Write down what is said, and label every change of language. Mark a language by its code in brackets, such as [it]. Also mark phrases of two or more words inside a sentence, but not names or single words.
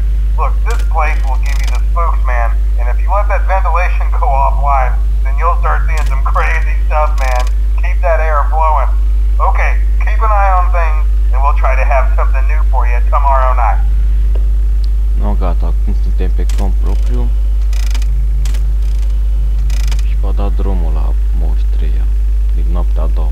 [en] Look, this place will give you the spooks, man, and if you let that ventilation go offline, then you'll start seeing some crazy stuff, man. Keep that air flowing. Okay, keep an eye on things, and we'll try to have something new for you tomorrow night. No, [ro] gata, acum suntem pe cont propriu și va da drumul la moștria din noaptea a doua.